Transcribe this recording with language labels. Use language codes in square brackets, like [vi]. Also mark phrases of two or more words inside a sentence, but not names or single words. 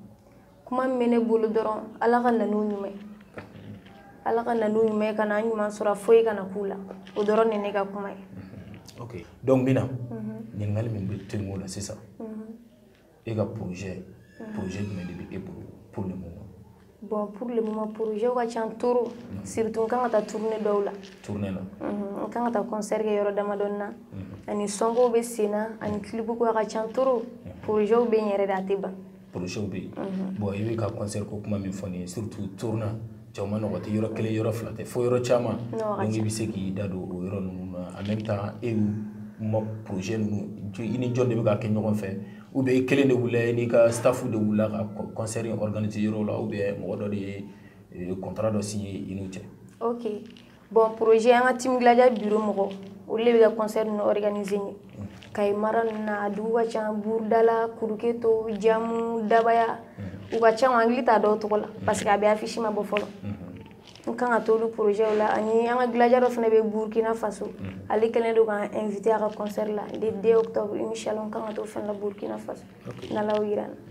[bm] Kuma min bɛ ne bolo dɔrɔn Ala ka na n'u ɲuman ye Ala ka na n'u ɲuman ye ka na ɲuman sɔrɔ foyi kana k'u la o dɔrɔn de ne ka kuma ye. Ok donc Mina ɲininkali min bɛ to yen o la sisan e ka projet jumɛn de bɛ e bolo [fr] pour le moment. Bon pour le moment projet [bm] ka ca [fr] trop surtout [bm] n kan ka taa tournée dɔw la. Tournée la. N kan ka taa concert kɛ yɔrɔ damadɔni na ani sɔnkow bɛ sen na ani clip ko ka ca [fr] trop projet [bm] bɛ yen yɛrɛ de a tɛ ban. Projet bɛ yen bon i bɛ ka concert ko kuma min fɔ nin ye [fr] surtout tournée [bm] cɛw ma nɔgɔ tɛ yɔrɔ kelen yɔrɔ fila tɛ fo yɔrɔ caman donc i bɛ se k'i da don o yɔrɔ ninnu na [fr] en même temps [bm] e ma projet ninnu i ni jɔn de bɛ ka kɛ ɲɔgɔn fɛ [fr] ou bien [bm] i kelen de wulila i n'i ka staff de wulila ka concert in organiser yɔrɔ la [fr] ou bien [bm] mɔgɔ dɔ de ye contrat dɔ signé i n'u cɛ. Ok [fr] bon projet [bm] an ka team Gladia bureau mɔgɔ olu de bɛ ka concert ninnu organiser ɲɛ Kayi mara ninnu na a dugu ka ca Burudala Kuruketo Jamu Dabaya u ka ca an hakili t'a dɔw tɔgɔ la [fr] parce que [bm] a bɛ affiche ma bɔ fɔlɔ n kan ka t'olu projet la ani an ka Gladia dɔ fana bɛ Burkina Faso ale kɛlen don k'an invité a ka concert la [fr] le 2 octobre [bm] inchallah n kan ka t'o fɛnɛ la Burkina Faso n'Ala y'o yira n na.